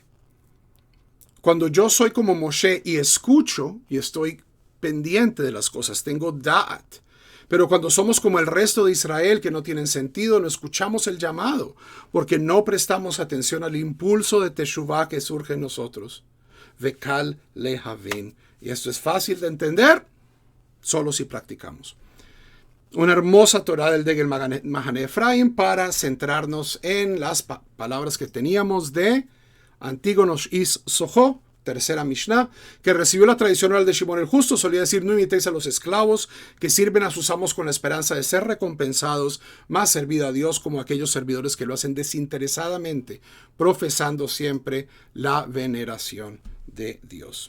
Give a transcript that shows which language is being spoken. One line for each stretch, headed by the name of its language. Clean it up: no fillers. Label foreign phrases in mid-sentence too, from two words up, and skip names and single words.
Spanish: Cuando yo soy como Moshe y escucho y estoy pendiente de las cosas, tengo da'at. Pero cuando somos como el resto de Israel, que no tienen sentido, no escuchamos el llamado, porque no prestamos atención al impulso de Teshuvah que surge en nosotros.
Hebrew: וקל להבין.
Spanish: Y esto es fácil de entender, solo si practicamos. Una hermosa Torah del Degel Mahane Efraim para centrarnos en las palabras que teníamos de Antígonos is Soho, tercera Mishnah, que recibió la tradición oral de Shimon el Justo, solía decir: no imitéis a los esclavos que sirven a sus amos con la esperanza de ser recompensados, más servido a Dios como aquellos servidores que lo hacen desinteresadamente, profesando siempre la veneración de Dios.